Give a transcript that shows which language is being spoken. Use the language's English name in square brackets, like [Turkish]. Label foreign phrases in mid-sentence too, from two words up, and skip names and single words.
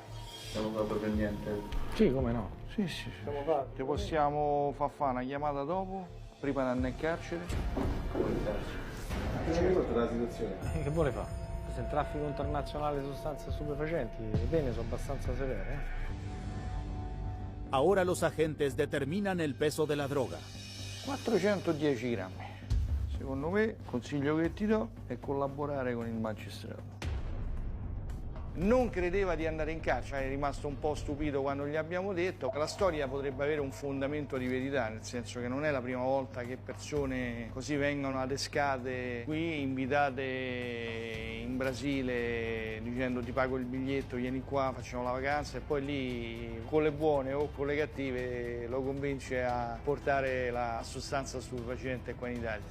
[Italian] Non ho fatto per niente. Sì, come no? Sì, sì, sì. Ti possiamo far fare una chiamata dopo, prima di andare in carcere. Che vuole fare? Se il traffico internazionale di sostanze stupefacenti, le pene sono abbastanza severe. [Spanish] Ahora los agentes determinan el peso de la droga. [Italian] 410 grammi. Secondo me, il consiglio che ti do è collaborare con il magistrato. Non credeva di andare in carcere, è rimasto un po' stupito quando gli abbiamo detto che la storia potrebbe avere un fondamento di verità, nel senso che non è la prima volta che persone così vengono adescate qui, invitate in Brasile dicendo ti pago il biglietto, vieni qua, facciamo la vacanza e poi lì con le buone o con le cattive lo convince a portare la sostanza stupefacente qua in Italia.